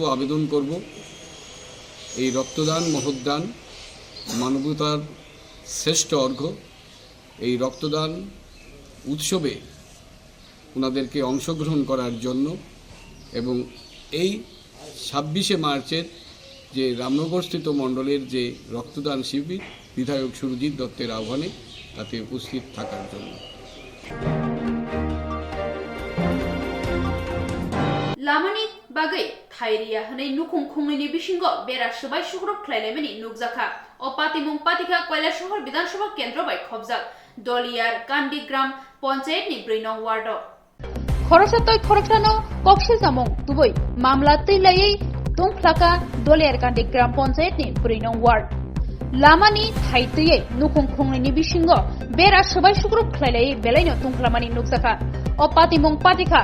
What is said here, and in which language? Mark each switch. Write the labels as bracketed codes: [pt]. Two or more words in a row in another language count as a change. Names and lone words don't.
[bn] আবেদন করব, এই রক্তদান মহোদ্দান মানবতার শ্রেষ্ঠ অর্ঘ্য, এই রক্তদান উৎসবে ওনাদেরকে অংশগ্রহণ করার জন্য এবং এই 26শে মার্চের যে রামনগরস্থিত মণ্ডলের যে রক্তদান শিবির বিধায়ক সুরজিৎ দত্তের আহ্বানে তাতে উপস্থিত থাকার জন্য। [trp] লামানি বাগै थाइरिया हनै नुखुं खुंनि बिसिंगो बेरा सबाय सुग्रब ख्लायलायमानि नुकजाखा अ पातिमुं पातिखा कैलाशहर विधानसभा केन्द्र बाय खबजाक दलियार कान्दिग्राम पञ्चायतनि 4 नं वार्ड खरसातय खरसानो कक्सि जामुं दुबै मामला तैलायै दंख्लाका दलियार कान्दिग्राम पञ्चायतनि 4 नं वार्ड लामानि थाइतयै नुखुं खुंनि बिसिंगो बेरा सबाय सुग्रब ख्लायलायै बेलायनो दंख्लामानि नुकजाखा अ पातिमुं पातिखा